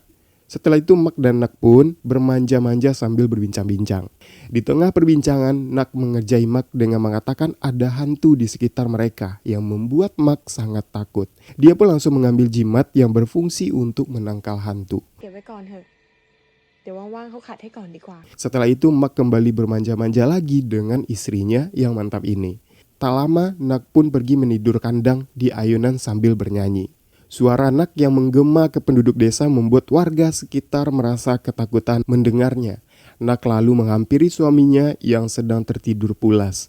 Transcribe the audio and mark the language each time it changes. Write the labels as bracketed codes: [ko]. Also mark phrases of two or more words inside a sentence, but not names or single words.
[id] Setelah itu Mak dan Nak pun bermanja-manja sambil berbincang-bincang. Di tengah perbincangan, Nak mengerjai Mak dengan mengatakan ada hantu di sekitar mereka yang membuat Mak sangat takut. Dia pun langsung mengambil jimat yang berfungsi untuk menangkal hantu. [th] เก็บไว้ก่อนเถอะ เดี๋ยวว่างๆเขาขัดให้ก่อนดีกว่า [id] Setelah itu Mak kembali bermanja-manja lagi dengan istrinya yang mantap ini. Tak lama Nak pun pergi menidurkan Dang di ayunan sambil bernyanyi. Suara Nak yang menggema ke penduduk desa membuat warga sekitar merasa ketakutan mendengarnya. Nak lalu menghampiri suaminya yang sedang tertidur pulas.